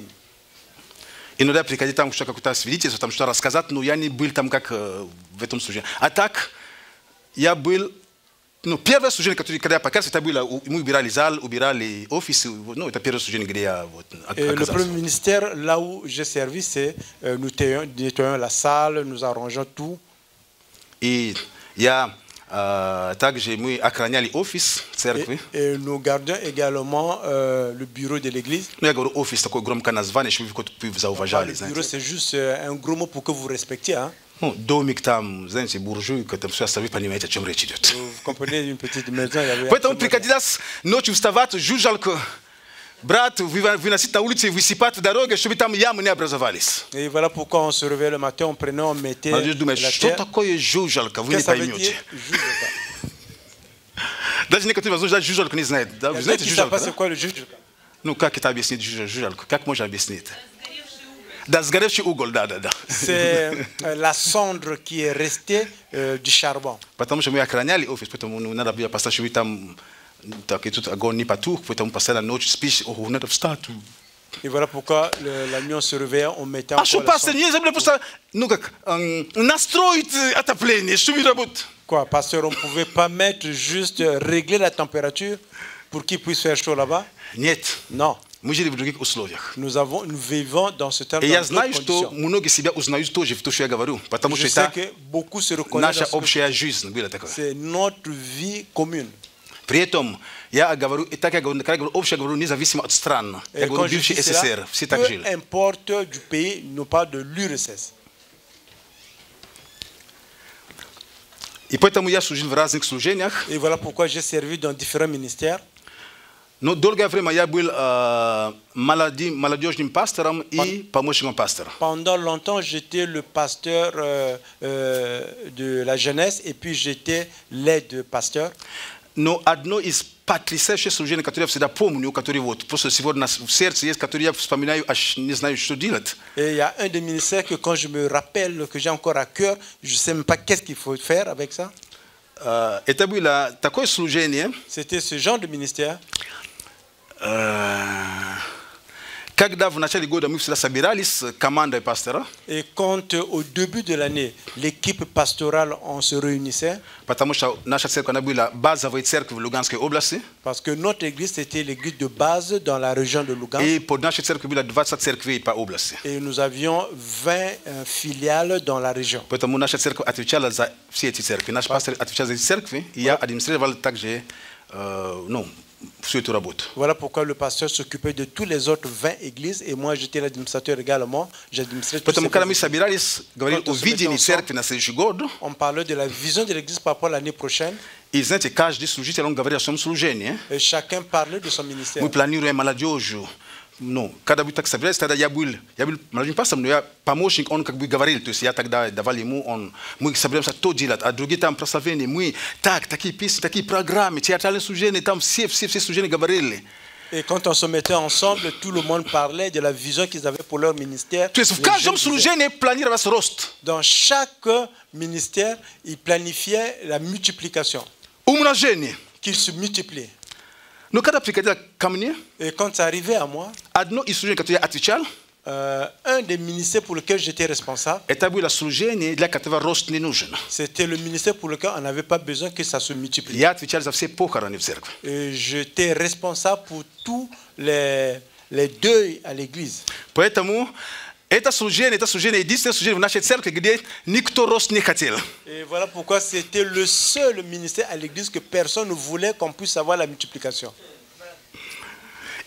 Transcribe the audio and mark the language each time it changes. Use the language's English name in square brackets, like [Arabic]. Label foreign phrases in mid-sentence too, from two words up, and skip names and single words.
[Russian] Иногда приходить там что какое-то свидетельство, там что рассказать, но я не был там как в этом служении. А так я был, ну первое служение, которое когда я покаялся, это было мы убирали зал, убирали офис, ну это первое служение, где я вот оказался. [French] Le premier ministère là où j'ai servi, c'est nous nettoyons la salle, nous arrangeons tout. [Russian] И я также мы охраняли офис церкви. [French] Et nous gardions également le bureau de l'église. [Russian] Ну я говорю офис такое громкое название, чтобы вы зауважали, знаете. [French] Le bureau c'est juste un gros mot pour que vous respectiez, hein. [Russian] Ну домик там, знаете, буржуйка, там все, вы понимаете, о чем речь идет. [French] Vous comprenez, une petite maison, il y avait. [Russian] Поэтому приходилось ночью вставать, жужжалку. Брат, выносить на улице, высыпать в дороге, чтобы там ямы не образовались. [French] Et voilà pourquoi on se réveillait le matin, on prenait, on mettait. [Russian] Я думаю, что такое жужжалка, вы не поймете. Даже некоторые возможно жужжалку не знают. Да? Вы знаете жужжалку? Ну как это объяснить жужжалку? Как можно объяснить? Да, сгоревший уголь, да. [French] C'est la cendre qui est restée du charbon. [Russian] Потому что мы охраняли офис, поэтому надо было поставить, чтобы там так и тут огонь не потух, поэтому постоянно ночью спишь, надо встать. [French] Et voilà pourquoi la nuit on se réveillait, on mettait encore. [Russian] А что пастор, не забыли просто, ну как, настроить отопление, чтобы работать. [French] Quoi, pasteur, on pouvait pas mettre juste régler la température pour qu'il puisse faire chaud là-bas? [Russian] Нет. [French] Non. [Russian] Мы жили в других условиях. [French] Nous vivons dans ce temps. [Russian] И я знаю, что многие себя узнают тоже в том, что я говорю, потому что это наша общая жизнь была такая. [French] C'est notre vie commune. [Russian] При этом я говорю, и так я говорю, когда я говорю общее, я говорю независимо от стран. Я говорю бывший СССР, все так жили. [French] Peu importe du pays, non pas de l'URSS. [Russian] И поэтому я служил в разных служениях. [French] Et voilà pourquoi j'ai servi dans différents ministères. [Russian] Но долгое время я был молодежным пастором и помощником пастора. [French] Pendant longtemps, j'étais le pasteur de la jeunesse et puis j'étais l'aide pasteur. [Russian] Но одно из потрясающих служений, которое я всегда помню, которое вот просто сегодня в сердце есть, которое я вспоминаю, аж не знаю, что делать. [French] Et il y a un des ministères que quand je me rappelle que j'ai encore à cœur, je sais même pas qu'est-ce qu'il faut faire avec ça. [Russian] Это было такое служение. [French] C'était ce genre de ministère. [Russian] Когда в начале года мы всегда собирались с командой пастора. [French] Et quand au début de l'année, l'équipe pastorale on se réunissait. [Russian] Потому что наша церковь она была базовой церковью в Луганской области. [French] Parce que notre église c'était l'église de base dans la région de Lugansk. [Russian] И под нашей церковью было 20 церквей по области. [French] Et nous avions 20 filiales dans la région. [Russian] Поэтому наша церковь отвечала за все эти церкви. Наш пастор отвечал за эти церкви, и я администрировал также, всю эту работу. [French] Voilà pourquoi le pasteur s'occupait de tous les autres 20 églises et moi j'étais l'administrateur également. J'administrais tous ces [Russian] Потому когда мы собирались, говорили о видении церкви на следующий год. [French] On parlait de la vision de l'église par rapport à l'année prochaine. [Russian] И знаете, каждый служитель он говорил о своем служении. [French] Et chacun parlait de son ministère. [Russian] Мы планируем молодежь. Ну, когда мы так собирались, тогда я был молодым пастором, но я помощник, он как бы говорил, то есть я тогда давал ему, мы собираемся то делать, а другие там прославления, мы такие песни, такие программы, театральные служения, там все служения говорили. [French] Et quand on se mettait ensemble, tout le monde parlait de la vision qu'ils avaient pour leur ministère. [Russian] То есть в каждом служении планировался рост. [French] Dans chaque ministère, ils planifiaient la multiplication. [Russian] Умножение. [French] Qu'ils se multiplient. [Russian] Но когда приходило ко мне, [French] et quand ça arrivait à moi, [Russian] одно из служений, которое я отвечал, [French] un des ministères pour lequel j'étais responsable, [Russian] это было служение, для которого рост не нужен. [French] C'était le ministère pour lequel on n'avait pas besoin que ça se multiplie. [Russian] Я отвечал за все похороны в церкви. [French] Et j'étais responsable pour tous les deuils à l'église. [Russian] Поэтому это служение единственное служение в нашей церкви, где никто рост не хотел. [French] Et voilà pourquoi c'était le seul ministère à l'église que personne ne voulait qu'on puisse avoir la multiplication.